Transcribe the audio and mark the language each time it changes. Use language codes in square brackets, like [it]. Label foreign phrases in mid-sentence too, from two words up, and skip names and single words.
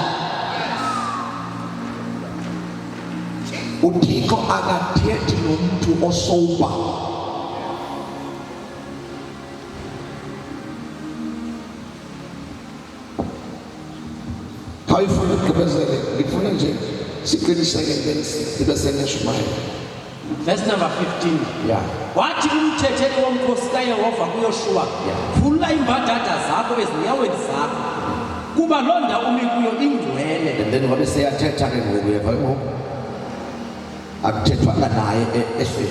[xh] uThixo akathethi nomuntu osoba. Khayifuna ukugqibezela ngifuna nje siqiniseke ngibe seneshumayo. [en] Verse number 15. Yeah. [xh] Wathi umthetheli womkhosi kaYehova kuYoshua, vula imbadada zakho ezinyaweni zakho, kuba loo ndawo umi kuyo ingcwele. [en] And then [xh] wabe seyathetha ke ngoku yeva ngoku. Akuthethwanga naye ehleli.